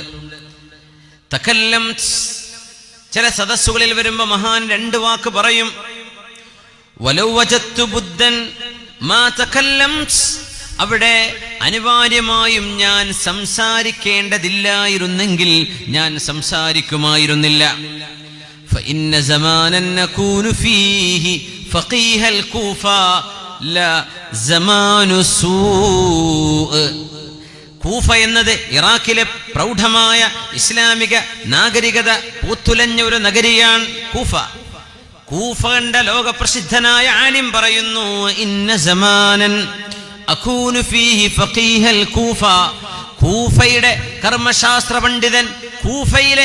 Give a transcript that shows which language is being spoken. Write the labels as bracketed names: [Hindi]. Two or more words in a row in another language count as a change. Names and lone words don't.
[Malayalam] തകല്ലം, ചില സദസ്സുകളിൽ വരുമ്പോ മഹാൻ രണ്ട് വാക്ക് പറയും. [Arabic] ولو وجدت بدا ما تكلمت, [Malayalam] അവിടെ അനിവാര്യമായും ഞാൻ സംസാരിക്കേണ്ടതില്ലായിരുന്നെങ്കിൽ ഞാൻ സംസാരിക്കുമായിരുന്നില്ല. [Arabic] فإن زمانا نكون فيه فقيه الكوفة لا زمان سوء. [Malayalam] കൂഫ എന്നത് ഇറാഖിലെ പ്രൗഢമായ ഇസ്ലാമിക നാഗരികത പൂത്തുലഞ്ഞ ഒരു നഗരിയാണ് കൂഫ. കൂഫ കണ്ട ലോകപ്രസിദ്ധനായ ആലിം പറയുന്നു, [Arabic] إن زمانا أكون فيه فقيه الكوفة, [Malayalam] കൂഫയുടെ കർമ്മശാസ്ത്ര പണ്ഡിതൻ, കൂഫയിലെ